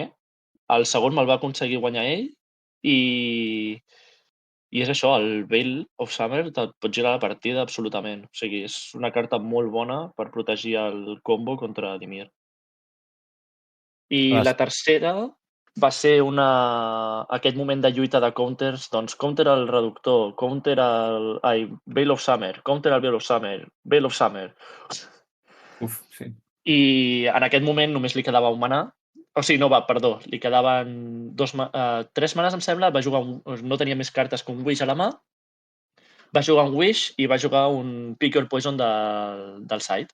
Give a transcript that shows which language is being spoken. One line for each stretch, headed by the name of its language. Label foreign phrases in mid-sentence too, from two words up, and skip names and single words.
Catalan: El segon me'l va aconseguir guanyar ell i és això, el Veil of Summer et pot girar la partida absolutament. O sigui, és una carta molt bona per protegir el combo contra Dimir. I la tercera va ser aquest moment de lluita de counters, doncs counter al reductor, counter al... Veil of Summer, counter al Veil of Summer, Veil of Summer. Uf, sí. I en aquest moment només li quedava un mana. O sigui, li quedaven 3 manes, em sembla. Va jugar no tenia més cartes que un Wish a la mà. Va jugar un Wish i va jugar un Pick Your Poison del side.